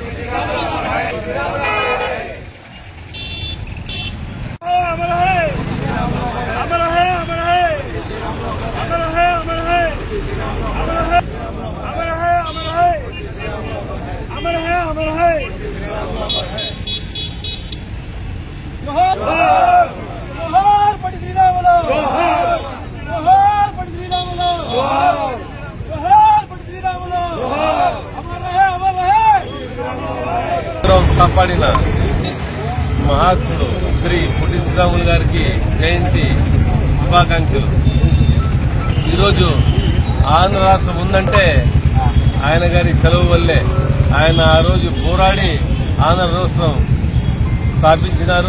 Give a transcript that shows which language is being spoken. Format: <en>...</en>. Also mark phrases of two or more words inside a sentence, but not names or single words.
<hi>अमर हाय अमर हाय अमर हाय अमर हाय अमर हाय अमर हाय अमर हाय अमर हाय अमर हाय अमर हाय जोहार जोहार पटी श्रीरामुलु जोहार जोहार पटी श्रीरामुलु जोहार जोहार पटी श्रीरामुलु जोहार अमर रहे</hi> <te>కాపాడిన మహాత్ముడు శ్రీ పొట్టి శ్రీరాములు గారికి జయంతి శుభాకాంక్షలు. ఈరోజు ఆంధ్ర రాష్ట్రం ఉందంటే ఆయన గారి సెలవు వల్లే. ఆయన ఆ రోజు పోరాడి ఆంధ్ర రాష్ట్రం స్థాపించినారు.</te>